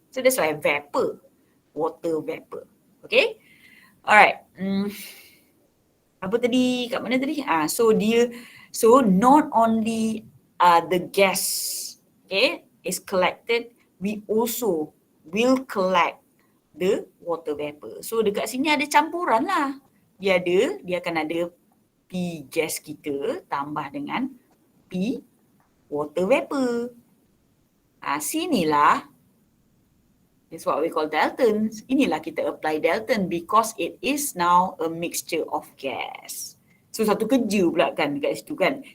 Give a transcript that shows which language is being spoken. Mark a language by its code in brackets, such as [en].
[en] So that's why vapor, water vapor. Okay, alright. [ms] Apa tadi? Kat mana tadi? [en] So not only the gas, okay, is collected, we also will collect the water vapor. [ms] So dekat sini ada campuran lah. Dia akan ada P gas kita tambah dengan P water vapor. [en] Sinilah, it's what we call Dalton'S. [ms] Inilah kita [en] apply Dalton because it is now a mixture of gas. [ms] So satu kerja pula kan dekat situ kan.